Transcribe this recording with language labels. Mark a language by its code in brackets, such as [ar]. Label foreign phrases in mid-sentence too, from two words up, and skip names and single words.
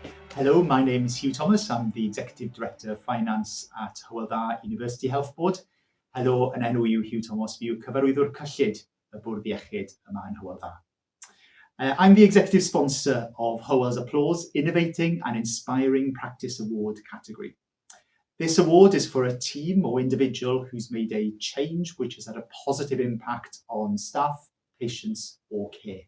[en] Hello, my name is Hugh Thomas. I'm the Executive Director of Finance at Hywel Dda University Health Board. [cy] Helo, yn enw yw Hugh Thomas, fi yw cyfarwyddwr cyllid y Bwrdd Iechyd yma yn Hywel Dda. [en] I'm the executive sponsor of Hywel's Applause Innovating and Inspiring Practice Award category. This award is for a team or individual who's made a change which has had a positive impact on staff, patients, or care.